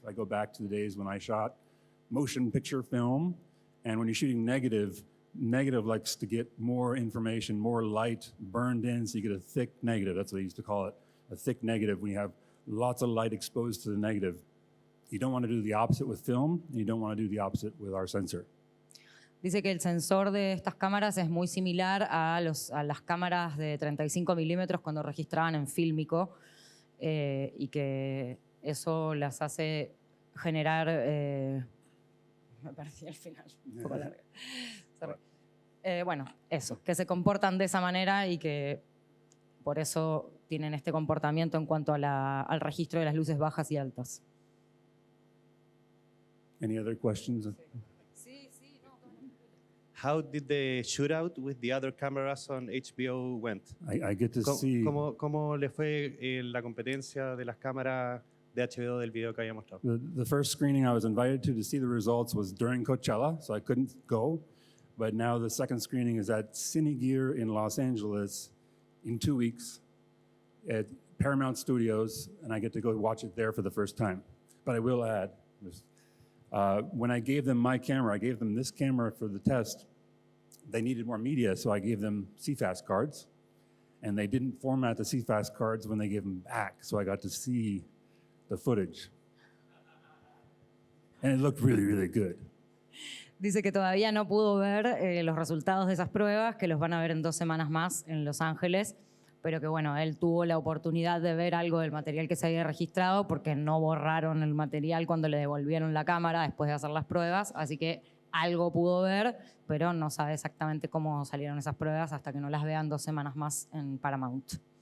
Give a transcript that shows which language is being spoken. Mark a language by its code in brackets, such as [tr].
[en] I go back to the days when I shot motion picture film, and when you're shooting negative likes to get more information, more light burned in, so you get a thick negative. That's what they used to call it, a thick negative, when you have lots of light exposed to the negative. You don't want to do the opposite with film, and you don't want to do the opposite with our sensor. [es] Dice que el sensor de estas cámaras es muy similar a las cámaras de 35 milímetros cuando registraban en fílmico y que eso las hace generar... me perdí al final, un poco larga. Bueno, eso, que se comportan de esa manera y que por eso tienen este comportamiento en cuanto a al registro de las luces bajas y altas. [en] Any other questions? [es] Sí, no. [en] How did the shootout with the other cameras on HBO went? I get to see... [es] ¿Cómo le fue la competencia de las cámaras de HBO del video que había mostrado? [en] The first screening I was invited to see the results was during Coachella, so I couldn't go. But now the second screening is at Cinegear in Los Angeles in 2 weeks at Paramount Studios, and I get to go watch it there for the first time. But I will add, when I gave them my camera, I gave them this camera for the test. They needed more media, so I gave them CFast cards. And they didn't format the CFast cards when they gave them back, so I got to see the footage. And it looked really, really good. [es] Dice que todavía no pudo ver los resultados de esas pruebas, que los van a ver en 2 semanas más en Los Ángeles, pero que bueno, él tuvo la oportunidad de ver algo del material que se había registrado porque no borraron el material cuando le devolvieron la cámara después de hacer las pruebas, así que algo pudo ver, pero no sabe exactamente cómo salieron esas pruebas hasta que no las vean 2 semanas más en Paramount.